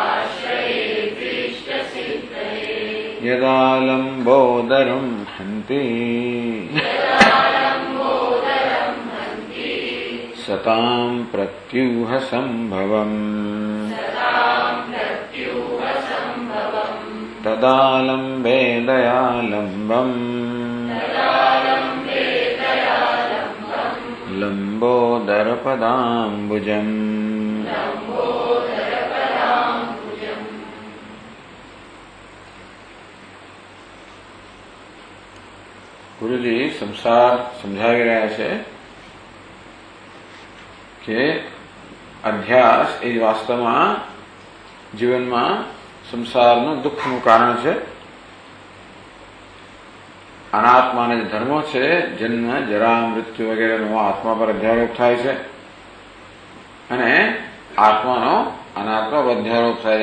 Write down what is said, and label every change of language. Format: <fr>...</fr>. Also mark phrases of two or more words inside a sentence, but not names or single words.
<sa>यदालम्बोदरं हन्ति सतां प्रत्यूहसम्भवम् तदालम्बे दयालम्बम् लंबोदरपदाम्बुजम्।</sa> <gu>गुरुजी संसार समझाવી રહ્યા છે કે અધ્યાસ એ વાસ્તવમાં જીવનમાં સંસારનું દુઃખનું કારણ છે। અનાત્માના જે ધર્મો છે જન્મ જરા મૃત્યુ વગેરેનો આત્મા પર અધ્યારોપ થાય છે અને આત્માનો અનાત્મા પર અધ્યારોપ થાય છે।</gu>